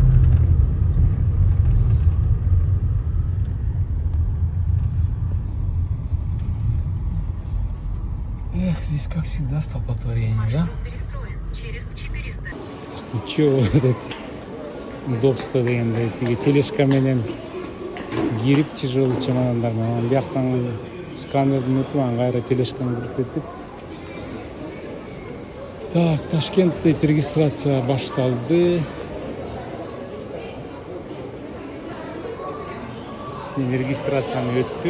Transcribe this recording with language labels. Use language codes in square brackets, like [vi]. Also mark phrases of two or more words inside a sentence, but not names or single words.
[ru] Эх, здесь, как всегда, столпотворение, да? Маршрут перестроен. Через 400. Чё этот удобство [ky] дегенде тиги тележка менен кирип тяжелый чемодандар менен бияктан сканердин өтүп анан кайра тележканы киргизип. Так, Ташкентте регистрация башталды. Мен регистрацияны өттүм.